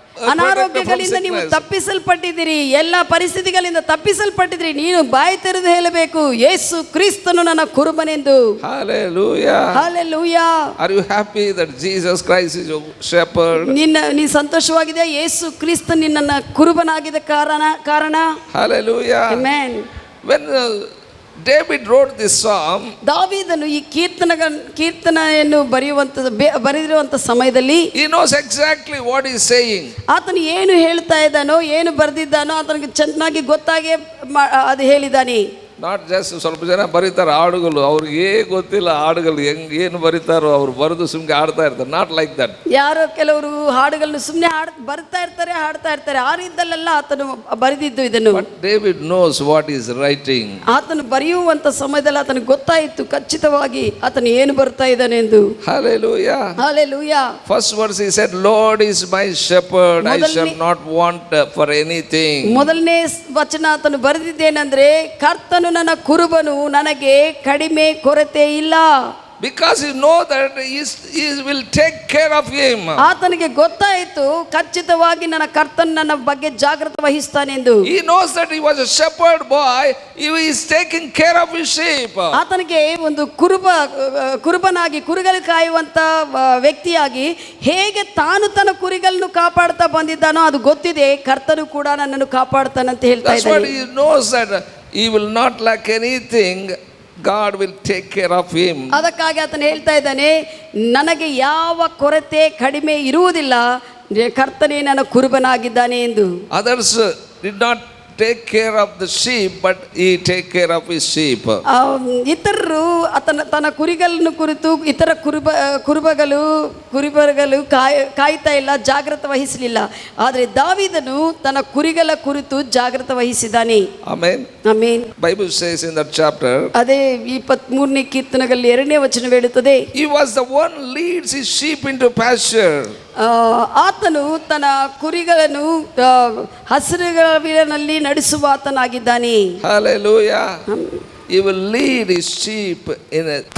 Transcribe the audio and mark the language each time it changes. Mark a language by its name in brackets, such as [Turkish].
[Kannada] ಅನಾರೋಗ್ಯಗಳಿಂದ ನೀವು ತಪ್ಪಿಸಲ್ಪಟ್ಟಿದ್ದೀರಿ, ಎಲ್ಲ ಪರಿಸ್ಥಿತಿಗಳಿಂದ ತಪ್ಪಿಸಲ್ಪಟ್ಟಿದ್ದೀರಿ. ನೀನು ಬಾಯಿ ತೆರೆದು ಹೇಳಬೇಕು, ಯೇಸು ಕ್ರಿಸ್ತನು ನನ್ನ ಕುರುಬನೆಂದು. [English] Hallelujah. Hallelujah. Are you happy that Jesus Christ is your shepherd? [Kannada] ನೀ ಸಂತೋಷವಾಗಿದೆ, ಯೇಸು ಕ್ರಿಸ್ತ ನಿನ್ನ ಕುರುಬನಾಗಿದ್ದ ಕಾರಣ. [English] Hallelujah. Amen. When David wrote this psalm, [Kannada] ದಾವೀದನು ಈ ಕೀರ್ತನೆಯನ್ನು ಬರೆದಿರುವಂತ ಸಮಯದಲ್ಲಿ [English] he knows exactly what he is saying. [Kannada] ಆತನು ಏನು ಹೇಳ್ತಾ ಇದ್ದಾನೋ, ಏನು ಬರೆದಿದ್ದಾನೋ ಆತನಿಗೆ ಚೆನ್ನಾಗಿ ಗೊತ್ತಾಗಿ ಅದು ಹೇಳಿದ್ದಾನೆ. [English] not just [Kannada] ಸ್ವಲ್ಪ ಜನ ಬರೀತಾರೆ ಹಾಡುಗಳು, ಅವ್ರಿಗೆ ಗೊತ್ತಿಲ್ಲ ಹಾಡುಗಳು ಏನು ಬರೀತಾರೋ, ಅವ್ರು ಬರೆದು ಸುಮ್ಮನೆ ಹಾಡ್ತಾ ಇರ್ತಾರೆ. [English] Not like that. [Kannada] ಯಾರೋ ಕೆಲವರು ಹಾಡುಗಳನ್ನು ಸುಮ್ಮನೆ ಬರ್ತಾ ಇರ್ತಾರೆ, ಹಾಡ್ತಾ ಇರ್ತಾರೆ. ಆ ರೀತಿಯಲ್ಲೆಲ್ಲ ಆತನು ಬರೆದಿದ್ದು ಇದನ್ನು. [English] But David knows what he is writing. [Kannada] ಆತನು ಬರೆಯುವಂತ ಸಮಯದಲ್ಲಿ ಆತನಿಗೆ ಗೊತ್ತಾಯಿತು ಖಚಿತವಾಗಿ ಆತನು ಏನು ಬರ್ತಾ ಇದ್ದಾನೆ ಎಂದು. [English] Hallelujah. Hallelujah. First verse he said, Lord is my shepherd, I shall not want for anything. [Kannada] ಮೊದಲನೇ ವಚನ ಆತನು ಬರೆದಿದ್ದೇನೆಂದ್ರೆ, ಕರ್ತನು ನನ್ನ ಕುರುಬನು, ನನಗೆ ಕಡಿಮೆ ಕೊರತೆ ಇಲ್ಲ. [English] Because he knows that he will take care of him. [Kannada] ಆತನಿಗೆ ಗೊತ್ತಾಯಿತು ಖಚಿತವಾಗಿ ನನ್ನ ಕರ್ತನು ನನ್ನ ಬಗ್ಗೆ ಜಾಗೃತಿ ವಹಿಸ್ತಾನೆ ಎಂದು. [English] He knows that he was a shepherd boy, he is taking care of his sheep. [Kannada] ಆತನಿಗೆ ಒಂದು ಕುರುಬನಾಗಿ ಕುರಿಗಳು ಕಾಯುವಂತ ವ್ಯಕ್ತಿಯಾಗಿ ಹೇಗೆ ತಾನು ತನ್ನ ಕುರಿಗಳನ್ನು ಕಾಪಾಡ್ತಾ ಬಂದಿದ್ದಾನೋ ಅದು ಗೊತ್ತಿದೆ. ಕರ್ತನು ಕೂಡ ನನ್ನನ್ನು ಕಾಪಾಡ್ತಾನಂತ ಹೇಳ್ತಾ ಇದ್ದಾನೆ. [English] That's what he knows, that he will not lack anything. God will take care of him. [Kannada] ಅದಕ್ಕಾಗಿ ಆತನು ಹೇಳ್ತಾ ಇದ್ದಾನೆ, ನನಗೆ ಯಾವ ಕೊರತೆ ಕಡಿಮೆ ಇರುವುದಿಲ್ಲ, ಕರ್ತನೇ ನನ್ನ ಕುರುಬನಾಗಿದ್ದಾನೆ ಎಂದು. [English] Others did not take care of the sheep, but he take care of his sheep. [Kannada] ಇತರರು ತನ್ನ ಕುರಿಗಳನ್ನು ಕುರಿತು ಇತರ ಕುರುಬಗಳು ಕಾಯ್ತಾ ಇಲ್ಲ, ಜಾಗೃತಿ ವಹಿಸಲಿಲ್ಲ. ಆದರೆ ದಾವೀದನು ತನ್ನ ಕುರಿಗಳ ಕುರಿತು ಜಾಗೃತಿ ವಹಿಸಿದ್ದಾನೆ. [English] Amen. [Kannada] Amen. [English] Bible says in that chapter, [Kannada] ಅದೇ 23ನೇ ಕೀರ್ತನೆಯಲ್ಲಿ 2ನೇ ವಚನ ಹೇಳುತ್ತದೆ, [English] he was the one leads his sheep into pasture. [Kannada] ಆತನು ತನ್ನ ಕುರಿಗಳನ್ನು ಹಸಿರುಗಾವಲಿನಲ್ಲಿ ನಡೆಸುವ ಆತನಾಗಿದ್ದಾನೆ. [English] Hallelujah. He will lead his sheep in a pasture.